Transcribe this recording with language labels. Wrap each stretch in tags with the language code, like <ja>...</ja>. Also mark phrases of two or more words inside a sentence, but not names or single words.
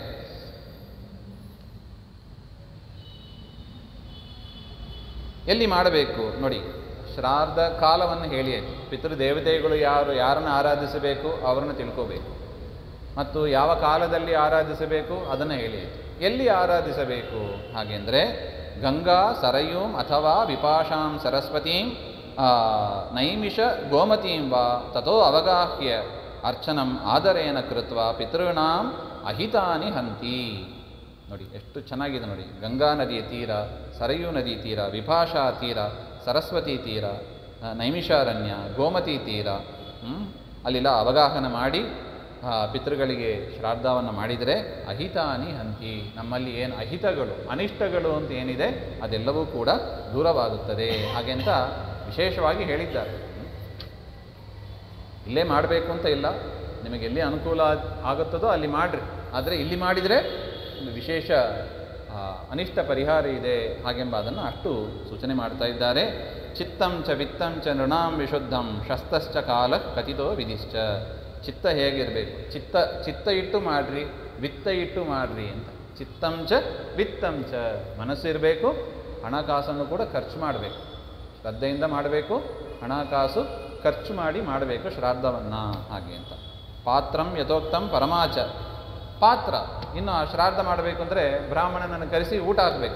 <kn>ಎಲ್ಲಿ ಮಾಡಬೇಕು ನೋಡಿ, ಶ್ರಾದ್ದ ಕಾಲವನ್ನು ಹೇಳಿ ಆಯಿತು. ಪಿತೃದೇವತೆಗಳು ಯಾರನ್ನು ಆರಾಧಿಸಬೇಕು ಅವರನ್ನು ತಿಳ್ಕೋಬೇಕು, ಮತ್ತು ಯಾವ ಕಾಲದಲ್ಲಿ ಆರಾಧಿಸಬೇಕು ಅದನ್ನು ಹೇಳಿ ಆಯಿತು. ಎಲ್ಲಿ ಆರಾಧಿಸಬೇಕು ಹಾಗೆಂದರೆ</kn> <sa>ಗಂಗಾ ಸರಯೂಂ ಅಥವಾ ವಿಪಾಶಾಂ ಸರಸ್ವತೀಂ ನೈಮಿಷ ಗೋಮತೀಂ ವಾ ತಥೋ ಅವಗಾಹ್ಯ ಅರ್ಚನಂ ಆದರೇನ ಕೃತ್ವ ಪಿತॄಣಾಂ ಅಹಿತಾನಿ ಹಂತಿ.</sa> <kn>ನೋಡಿ ಎಷ್ಟು ಚೆನ್ನಾಗಿದೆ ನೋಡಿ. ಗಂಗಾ ನದಿಯ ತೀರ, ಸರಯೂ ನದಿ ತೀರ, ವಿಪಾಶಾ ತೀರ, ಸರಸ್ವತಿ ತೀರ, ನೈಮಿಷಾರಣ್ಯ, ಗೋಮತಿ ತೀರ, ಅಲ್ಲೆಲ್ಲ ಅವಗಾಹನ ಮಾಡಿ ಪಿತೃಗಳಿಗೆ ಶ್ರಾದ್ದವನ್ನು ಮಾಡಿದರೆ</kn> <sa>ಅಹಿತಾನಿ ಹಂತಿ,</sa> <kn>ನಮ್ಮಲ್ಲಿ ಏನು ಅಹಿತಗಳು ಅನಿಷ್ಟಗಳು ಅಂತ ಏನಿದೆ ಅದೆಲ್ಲವೂ ಕೂಡ ದೂರವಾಗುತ್ತದೆ ಹಾಗೆ ಅಂತ ವಿಶೇಷವಾಗಿ ಹೇಳಿದ್ದಾರೆ. ಇಲ್ಲೇ ಮಾಡಬೇಕು ಅಂತ ಇಲ್ಲ, ನಿಮಗೆ ಎಲ್ಲಿ ಅನುಕೂಲ ಆಗುತ್ತದೋ ಅಲ್ಲಿ ಮಾಡಿರಿ. ಆದರೆ ಇಲ್ಲಿ ಮಾಡಿದರೆ ಒಂದು ವಿಶೇಷ ಅನಿಷ್ಟ ಪರಿಹಾರ ಇದೆ ಹಾಗೆಂಬ ಅದನ್ನು ಅಷ್ಟು ಸೂಚನೆ ಮಾಡ್ತಾ ಇದ್ದಾರೆ.</kn> <sa>ಚಿತ್ತಂ ಚ ವಿತ್ತಂ ಚ ನೃಣಾಂ ವಿಶುದ್ಧಂ ಶಸ್ತಶ್ಚ ಕಾಲ ಕಥಿತೋ ವಿಧಿಶ್ಚ.</sa> <kn>ಚಿತ್ತ ಹೇಗಿರಬೇಕು? ಚಿತ್ತ ಇಟ್ಟು ಮಾಡ್ರಿ, ವಿತ್ತ ಇಟ್ಟು ಮಾಡ್ರಿ ಅಂತ.</kn> <sa>ಚಿತ್ತಂ ಚ ವಿತ್ತಂ ಚ,</sa> <kn>ಮನಸ್ಸು ಇರಬೇಕು, ಹಣಕಾಸನ್ನು ಕೂಡ ಖರ್ಚು ಮಾಡಬೇಕು, ಶ್ರದ್ಧೆಯಿಂದ ಮಾಡಬೇಕು, ಹಣಕಾಸು ಖರ್ಚು ಮಾಡಿ ಮಾಡಬೇಕು ಶ್ರಾದ್ದವನ್ನು ಹಾಗೆ ಅಂತ.</kn> <sa>ಪಾತ್ರಂ ಯಥೋಕ್ತಂ ಪರಮಾಚ,</sa> <kn>ಪಾತ್ರ ಇನ್ನು ಶ್ರಾದ್ದ ಮಾಡಬೇಕು ಅಂದರೆ ಬ್ರಾಹ್ಮಣನನ್ನು ಕರೆಸಿ ಊಟ ಹಾಕಬೇಕು.</kn>